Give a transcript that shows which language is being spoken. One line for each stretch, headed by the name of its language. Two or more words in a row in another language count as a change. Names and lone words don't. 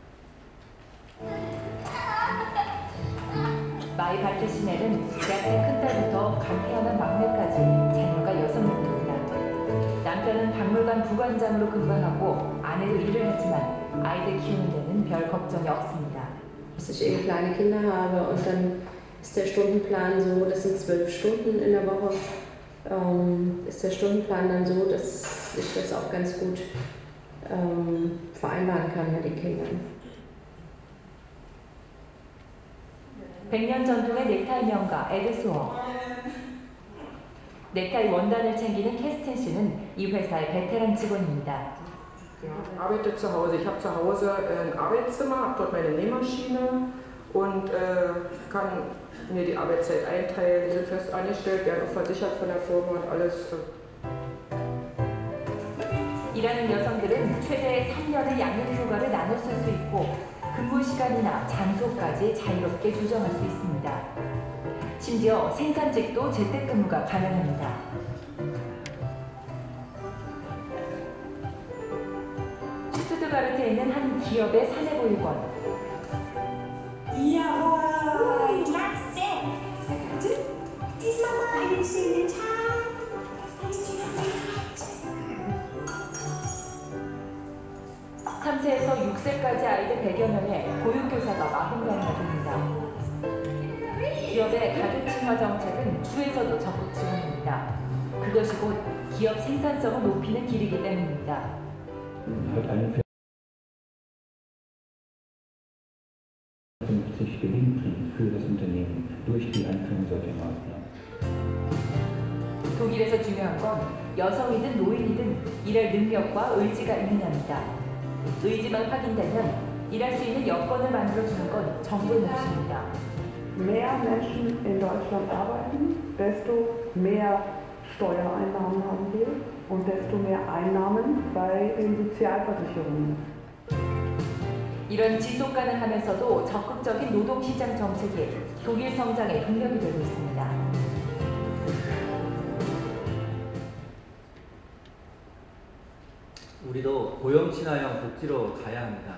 Korean: 마이 발트시넬은 대학생 큰딸부터 갓 태어난 막내까지 자녀가 6명입니다. 남편은 박물관 부관장으로 근무하고 아내도 일을 하지만 아이들 키우는 데는 별 걱정이 없습니다.
German: Dass ich eben kleine Kinder habe und dann ist der Stundenplan so, das sind 12 Stunden in der Woche, ist der Stundenplan dann so, dass ich das auch ganz gut vereinbaren kann mit den Kindern.
Korean: 100년 전통의 넥타이 명가 에드스워. 넥타이 원단을 챙기는 캐스틴 씨는 이 회사의 베테랑 직원입니다.
German: Ich arbeite zu Hause. Ich habe zu Hause ein Arbeitszimmer, habe dort meine Nähmaschine und kann mir die Arbeitszeit einteilen. Die sind fest angestellt, werden auch versichert von der Firma und alles.
Korean: 일하는 여성들은 최대 3년의 양육휴가를 나눠 쓸 수 있고 근무 시간이나 장소까지 자유롭게 조정할 수 있습니다. 심지어 생산직도 재택근무가 가능합니다. 슈투트가르트에 있는 한 기업의 사내보육원.
German: Jawohl, klasse! Diesmal mal einen schönen Tag.
Korean: 3세에서 6세까지 아이들 100여 명의 보육교사가 40명이나 됩니다. 기업의 가족 친화 정책은 주에서도 적극 지원합니다. 그것이 곧 기업 생산성을 높이는 길이기 때문입니다.
German: 2050 gewinnbringend für das Unternehmen durch die Einführung solcher Maßnahmen.
Korean: 독일에서 중요한 건 여성이든 노인이든 일할 능력과 의지가 있느냐입니다. 의지만 확인되면 일할 수 있는 여건을 만들어주는 건 정부의 몫입니다.
German: Mehr Menschen in Deutschland arbeiten, desto mehr Steuereinnahmen haben wir und desto mehr Einnahmen bei den Sozialversicherungen.
Korean: 이런 지속 가능하면서도 적극적인 노동시장 정책이 독일 성장의 동력이 되고 있습니다. 우리도 고용 친화형 복지로 가야 합니다.